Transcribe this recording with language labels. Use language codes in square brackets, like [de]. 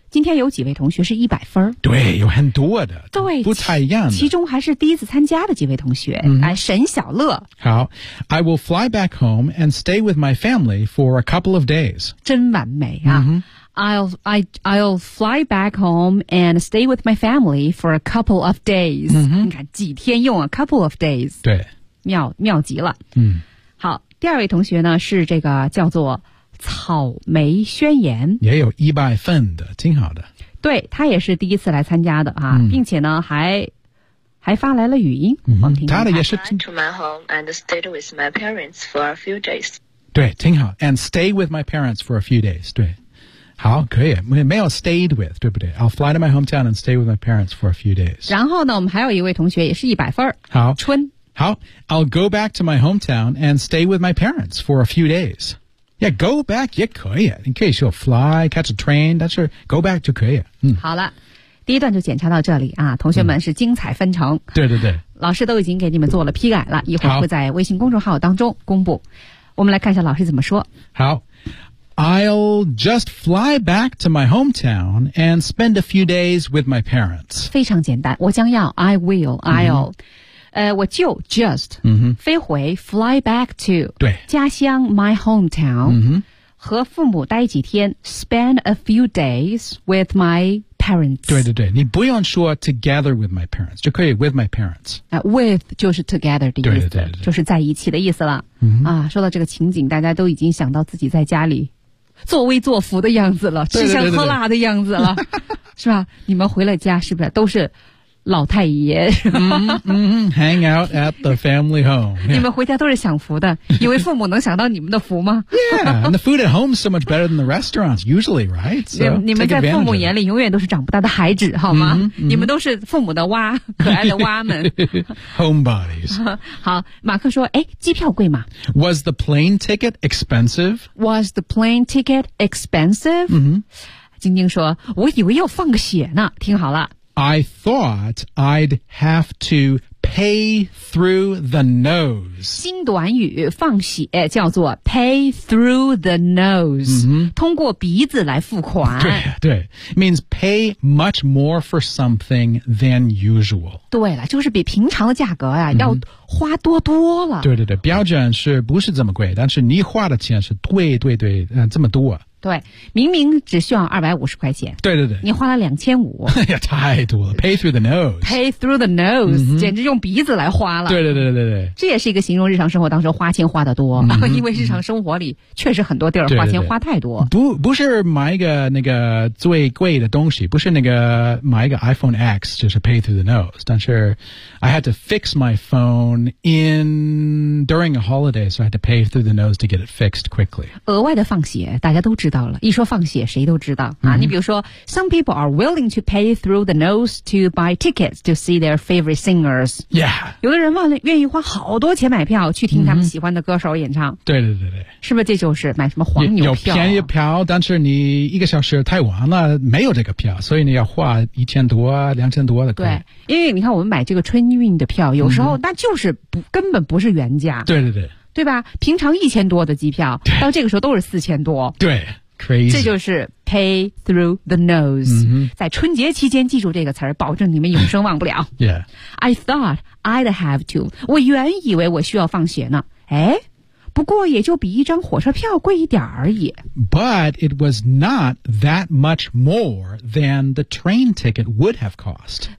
[zh] 今天有几位同学是一百分？对，有很多的，对，不太一样的。其中还是第一次参加的几位同学， mm-hmm. 沈小乐。 [en] 好 ，I will fly back home and stay with my family for a couple of days。 [zh] 真完美啊！ Mm-hmm. [en] I'll fly back home and stay with my family for a couple of days.、 Mm-hmm. [zh] 你看几天用啊 [en] couple of days. [zh] 对。妙极了。嗯。好，第二位同学呢是这个叫做草莓宣言。也有一百份的，挺好的。对，他也是第一次来参加的啊、嗯、并且呢还发来了语音。嗯，他的也是。 [en] I fly to my home and stayed with my parents for a few days. [zh] 对，挺好。 [en] And stay with my parents for a few days, [zh] 对。 好，可以，没有 [en] stayed with, [zh] 对不对？ [en] I'll fly to my hometown and stay with my parents for a few days. [zh] 然后呢，我们还有一位同学也是一百份。好。春。 [en] 好， I'll go back to my hometown and stay with my parents for a few days. Yeah, go back [zh] 也可以，你可以说 [en] fly, catch a train, [zh] 但是 [en] go back [zh] 就可以。嗯，好了，第一段就检查到这里啊，同学们是精彩纷呈、嗯。对对对。老师都已经给你们做了批改了，一会儿会在微信公众号当中公布。我们来看一下老师怎么说。 [en] 好， I'll just fly back to my hometown and spend a few days with my parents. [zh] 非常简单，我将要 [en] I will, I'll、 [zh] 嗯。我就 just、 mm-hmm. 飞回 [en] fly back to [zh] 对家乡 [en] my hometown、 mm-hmm. [zh] 和父母待几天 [en] spend a few days with my parents [zh] 对对对你不用说 [en] together with my parents [zh] 就可以 [en] with my parents、 [zh] with 就是 together 的意思对对对对就是在一起的意思了、 mm-hmm. 啊，说到这个情景大家都已经想到自己在家里作威作福的样子了吃香喝辣的样子了对对对是吧你们回了家是不是都是老太爷 [en] hang out at the family home、yeah. [zh] 你们回家都是享福的以为父母能享到你们的福吗 [en] yeah and the food at home is so much better than the restaurants usually right so, [zh] 你们在父母眼里永远都是长不大的孩子好吗 mm-hmm, mm-hmm. 你们都是父母的蛙可爱的蛙们 [en] homebodies [zh] 好马克说诶机票贵吗 [en] was the plane ticket expensive was the plane ticket expensive、 mm-hmm. [zh] 晶晶说我以为要放个血呢听好了 [en] I thought I'd have to pay through the nose. [zh] 新短语放血叫做 [en] pay through the nose,、 mm-hmm. [zh] 通过鼻子来付款。对对 [en] ,means pay much more for something than usual. [zh] 对了就是比平常的价格呀、mm-hmm. 要花多多了。对对对标准是不是这么贵但是你花的钱是对对对、这么多。对明明只需要250块钱对对对你花了2500 太多了 [en] pay through the nose pay through the nose、 mm-hmm. [zh] 简直用鼻子来花了对对对对对这也是一个形容日常生活当中花钱花得多、 mm-hmm. 因为日常生活里确实很多地儿花钱花太多对对对 不是买一个那个最贵的东西不是那个买一个 [en] iPhone X 就是 pay through the nose 但是 I had to fix my phone during a holiday so I had to pay through the nose to get it fixed quickly [zh] 额外的放血大家都知道一说放血谁都知道、 mm-hmm. 啊、你比如说 [en] Some people are willing to pay through the nose to buy tickets to see their favorite singers Yeah [zh] 有的人愿意花好多钱买票去听他们喜欢的歌手演唱、 mm-hmm. 对对对对是不是这就是买什么黄牛票有便宜票但是你一个小时太晚了没有这个票所以你要花1000多2000多的对因为你看我们买这个春运的票有时候那就是不、mm-hmm. 根本不是原价对对对对吧平常1000多的机票到这个时候都是4000多。对 crazy。这就是 [en] pay through the nose、 mm-hmm.。 [zh] 在春节期间记住这个词儿保证你们永生忘不了。 [en] yeah. I thought I'd have to. [zh] 我原以为我需要放血呢。诶不过也就比一张火车票贵一点而已。 [en] But it was not that much more than the train ticket would have cost.